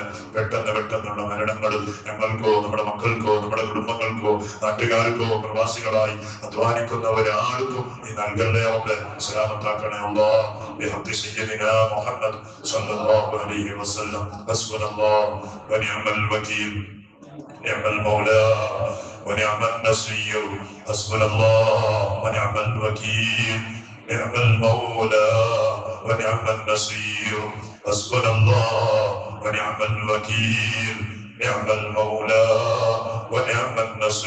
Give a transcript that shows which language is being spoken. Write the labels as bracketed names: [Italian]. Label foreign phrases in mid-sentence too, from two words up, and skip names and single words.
[Malayalam] പെട്ടെന്നുള്ള മരണങ്ങൾ ഞങ്ങൾക്കോ നമ്മുടെ മക്കൾക്കോ നമ്മുടെ കുടുംബങ്ങൾക്കോ നാട്ടുകാർക്കോ പ്രവാസികളായി അധ്വാനിക്കുന്ന ഒരാൾക്കും നീ നൽകണേ അല്ലാഹ്. സലാമത്താക്കണേ അല്ലാഹ്. [Arabic] بحق سيدنا محمد صلى الله عليه وسلم. حسبنا الله ونعم الوكيل. نعم المولى ونعم النصير. حسبنا الله ونعم الوكيل. نعم المولى ونعم النصير. حسبنا الله ونعم الوكيل. نعم المولى ونعم النصير.